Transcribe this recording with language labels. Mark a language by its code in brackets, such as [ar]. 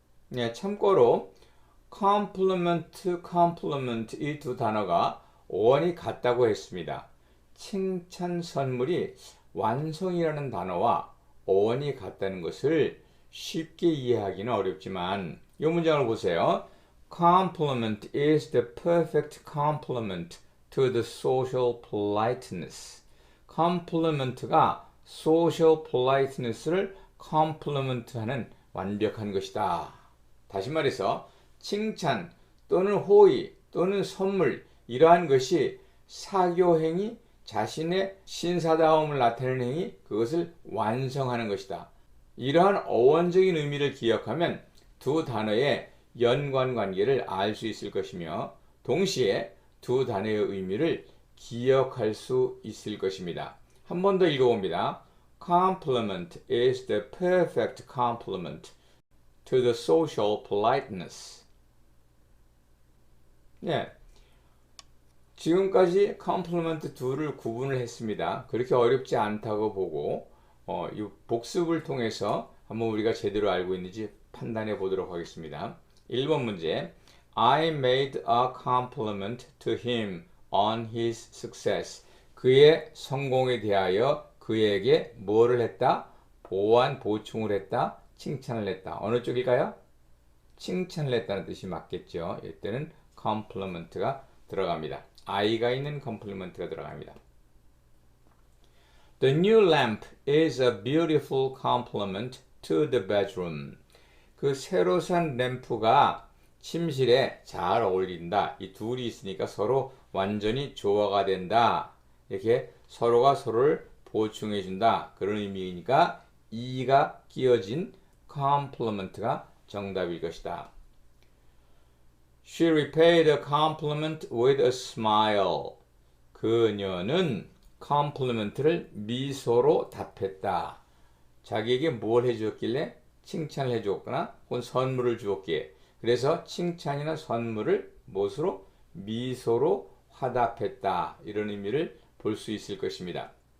[ko] 네, 참고로 compliment 이 두 단어가 어원이 같다고 했습니다. 칭찬 선물이 완성이라는 단어와 어원이 같다는 것을 쉽게 이해하기는 어렵지만 이 문장을 보세요. [en] Compliment is the perfect complement to the social politeness. [ko] compliment가 social politeness를 complement하는 완벽한 것이다. 다시 말해서 칭찬 또는 호의 또는 선물 이러한 것이 사교행위, 자신의 신사다움을 나타내는 행위, 그것을 완성하는 것이다. 이러한 어원적인 의미를 기억하면 두 단어의 연관관계를 알 수 있을 것이며 동시에 두 단어의 의미를 기억할 수 있을 것입니다. 한 번 더 읽어봅니다. [en] Compliment is the perfect complement to the social politeness. [ko] 네, 지금까지 compliment 둘을 구분을 했습니다. 그렇게 어렵지 않다고 보고 이 복습을 통해서 한번 우리가 제대로 알고 있는지 판단해 보도록 하겠습니다. [en] 1번 문제 I made a compliment to him on his success. [ko] 그의 성공에 대하여 그에게 뭐를 했다? 보충을 했다? 칭찬을 했다. 어느 쪽일까요? 칭찬을 했다는 뜻이 맞겠죠. 이때는 compliment가 들어갑니다. I가 있는 compliment가 들어갑니다. [en] The new lamp is a beautiful complement to the bedroom. [ko] 그 새로 산 램프가 침실에 잘 어울린다. 이 둘이 있으니까 서로 완전히 조화가 된다. 이렇게 서로가 서로를 보충해 준다. 그런 의미이니까 E가 끼어진 compliment가 정답일 것이다. [en] She repaid a compliment with a smile. [ko] 그녀는 compliment를 미소로 답했다. 자기에게 뭘 해주었길래? 칭찬을 해주었거나 혹은 선물을 주었기에 그래서 칭찬이나 선물을 무엇으로? 미소로 화답했다. 이런 의미를 볼 수 있을 것입니다.